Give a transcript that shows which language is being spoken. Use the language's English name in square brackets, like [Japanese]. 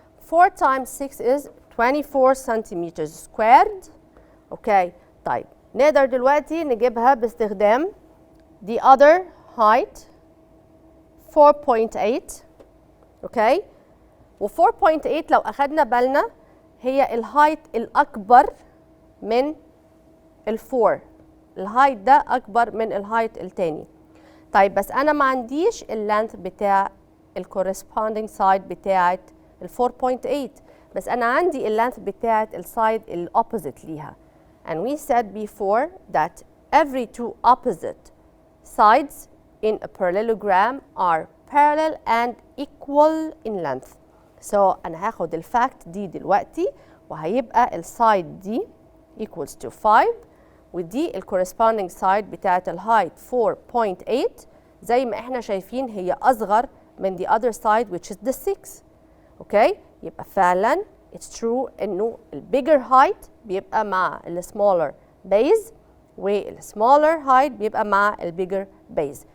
[English] 4 times 6 is 24 centimeters squared. [Arabic] اوكي طيب نقدر دلوقتي نجيبها باستخدام [English] the other height [Arabic] 4.8. اوكي و 4.8 لو اخدنا بالنا هي الهايت الاكبر من ال4. الهايت ده اكبر من الهايت التاني. طيب بس انا ما عنديش اللينث بتاع الكورسبوندينج سايد بتاعت ال 4.8 بس انا عندي اللينث بتاعت السايد الاوبوزيت ليها. [English] And we said before that every two opposite sides in a parallelogram are parallel and equal in length. So [Arabic] أنا هاخد الفاكت دي دلوقتي وهيبقى السايد دي [English] equals to [Arabic] 5 ودي الكورسبوندينج سايد بتاعت الهايت 4.8 زي ما احنا شايفين هي أصغر من [English] the other side which is the [Arabic] 6. اوكي يبقى فعلا [English] it's true [Arabic] انه البيجر height بيبقى مع السمولر base والسمولر height بيبقى مع البيجر base.